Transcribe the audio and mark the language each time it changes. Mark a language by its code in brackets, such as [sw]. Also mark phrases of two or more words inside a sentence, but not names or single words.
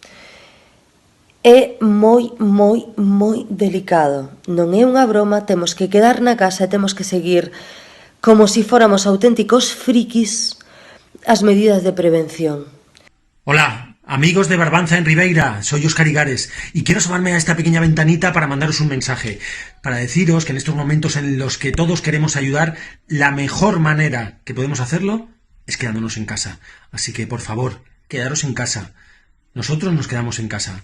[gl] É moi delicado. Non é unha broma, temos que quedar na casa e temos que seguir como se fóramos auténticos frikis as medidas de prevención. [es] Hola, amigos de Barbanza en Ribeira, soy Óscar Igares y quiero asomarme a esta pequeña ventanita para mandaros un mensaje, para deciros que en estos momentos en los que todos queremos ayudar, la mejor manera que podemos hacerlo es quedándonos en casa. Así que, por favor, quedaros en casa. Nosotros nos quedamos en casa.